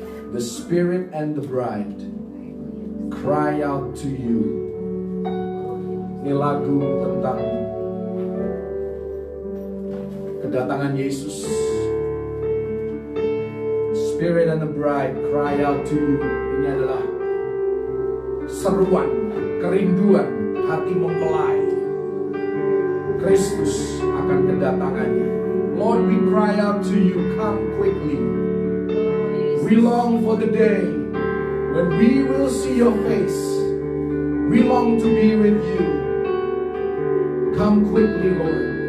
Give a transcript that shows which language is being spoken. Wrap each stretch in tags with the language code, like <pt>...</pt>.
<en>The Spirit and the Bride cry out to you.</en> <id>Ini lagu tentang kedatangan Yesus.</id> <en>Spirit and the Bride cry out to you.</en> <id>Ini adalah seruan, kerinduan, hati mempelai. Kristus akan kedatangannya.</id> <en>Lord, we cry out to you, come quickly. We long for the day when we will see your face. We long to be with you. Come quickly, Lord.</en>